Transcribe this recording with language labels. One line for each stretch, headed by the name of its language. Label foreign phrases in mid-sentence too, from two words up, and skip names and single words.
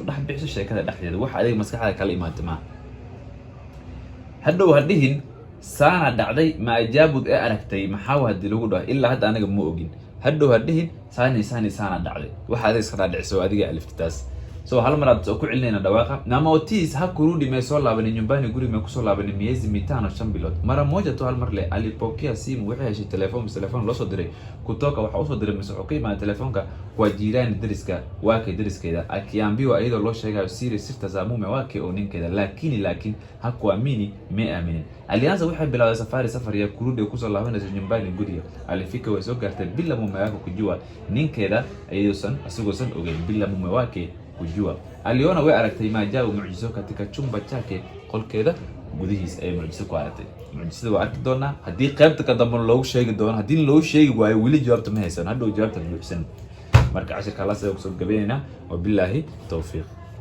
Somali: dhex bixiso sheekada dhexdeeda wax adiga maskaxda kala imaatay ma hadhow hadhihin saana dhacday ma ajaabud ee aragtay maxaa hadii lagu dhahay ilaa hadda anaga ma ogin hadhow hadhihin saana dhacday wax adiga iska dhaadhiciso adiga aliftitaas so hal mar aad ku celinayna dhawaaqa nama Otis
Swahili: ha kurudi
Somali: soo laabanay nyumbani guri kusoo laabanay
Swahili: miezi mitano
Somali: 5 bilood
Swahili: mara moja tu
Somali: hal mar le alipokea simu wixii heshay telefoon loo soo diray kutoka waxa uu soo diray mise wuxuu ka telefoonka
Swahili: kwa jirani
Somali: dariska wake dariskeeda akiambiwa ayadoo loo sheegayo siri sirta
Swahili: za mume wake
Somali: oo ninkeeda laakiin hakuamini aminin alianza waxay bilowday
Swahili: safari ya kurudi
Somali: kusoo laabanay nyumbani guriga alifika way soo gaartay
Swahili: bila mume wake kujua
Somali: ninkeeda ayuusan asagoosan ogeyn
Swahili: bila mume wake kujua
Somali: aliona way aragtay maajabu muujiso
Swahili: katika chumba chake
Somali: qolkeeda gudihiis ay muujiso ku aragtay muujisada waa arki doona hadii qaybta ka dambe loogu sheegi doono hadii loo sheegi waayo wili jawaabta ma haysan hadhow jawaabta buuxsan marka cashirka la soo gabeynaa
Arabic: وبالله التوفيق